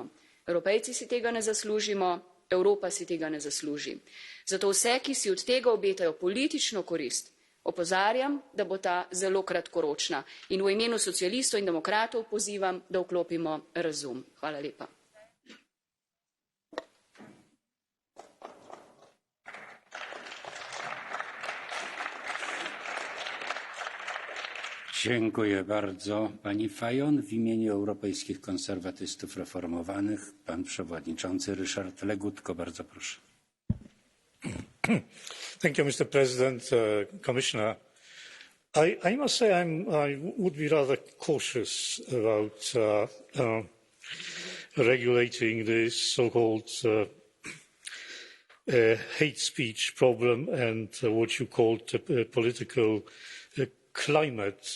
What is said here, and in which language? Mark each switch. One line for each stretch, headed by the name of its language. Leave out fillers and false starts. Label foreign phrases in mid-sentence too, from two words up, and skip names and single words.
Slovenian: Evropejci si tega ne zaslužimo, Evropa si tega ne zasluži. Zato vse, ki si od tega obetajo politično korist, opozarjam, da bo ta zelo kratkoročna in v imenu socialistov in demokratov pozivam, da vklopimo razum. Hvala lepa.
Polish: Dziękuję bardzo pani Fajon. W imieniu Europejskich Konserwatystów Reformowanych pan przewodniczący Ryszard Legutko. Bardzo proszę.
English: Thank you, Mr. President, Commissioner. I must say I would be rather cautious about regulating this so-called hate speech problem and what you called political climate.